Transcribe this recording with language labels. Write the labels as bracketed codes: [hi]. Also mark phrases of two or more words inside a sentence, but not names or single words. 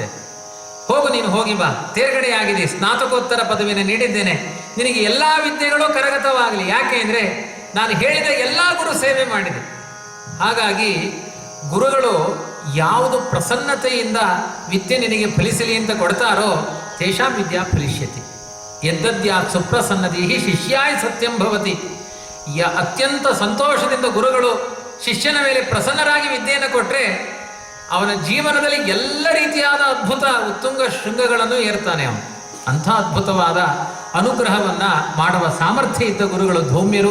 [kn] ಹೋಗು, ನೀನು ಹೋಗಿ ಬಾ, ತೇರ್ಗಡೆಯಾಗಿದೆ, ಸ್ನಾತಕೋತ್ತರ ಪದವಿಯನ್ನು ನೀಡಿದ್ದೇನೆ, ನಿನಗೆ ಎಲ್ಲ ವಿದ್ಯೆಗಳು ಕರಗತವಾಗಲಿ. ಯಾಕೆ ಅಂದರೆ ನಾನು ಹೇಳಿದ ಎಲ್ಲ ಗುರು ಸೇವೆ ಮಾಡಿದೆ. ಹಾಗಾಗಿ ಗುರುಗಳು ಯಾವುದು ಪ್ರಸನ್ನತೆಯಿಂದ ವಿದ್ಯೆ ನಿನಗೆ ಫಲಿಸಲಿ ಅಂತ ಕೊಡ್ತಾರೋ, [sa] ತೇಷಾಂ ವಿದ್ಯಾ ಫಲಿಷ್ಯತಿ. ಯದ್ದದ್ಯಾತ್ ಸುಪ್ರಸನ್ನದೀಹಿ ಶಿಷ್ಯಾಯ ಸತ್ಯಂ ಭವತಿ. [kn] ಅತ್ಯಂತ ಸಂತೋಷದಿಂದ ಗುರುಗಳು ಶಿಷ್ಯನ ಮೇಲೆ ಪ್ರಸನ್ನರಾಗಿ ವಿದ್ಯೆಯನ್ನು ಕೊಟ್ಟರೆ, ಅವನ ಜೀವನದಲ್ಲಿ ಎಲ್ಲ ರೀತಿಯಾದ ಅದ್ಭುತ ಉತ್ತುಂಗ ಶೃಂಗಗಳನ್ನು ಏರ್ತಾನೆ ಅವನು. ಅಂಥ ಅದ್ಭುತವಾದ ಅನುಗ್ರಹವನ್ನು ಮಾಡುವ ಸಾಮರ್ಥ್ಯ ಇದ್ದ ಗುರುಗಳು ಧೌಮ್ಯರು.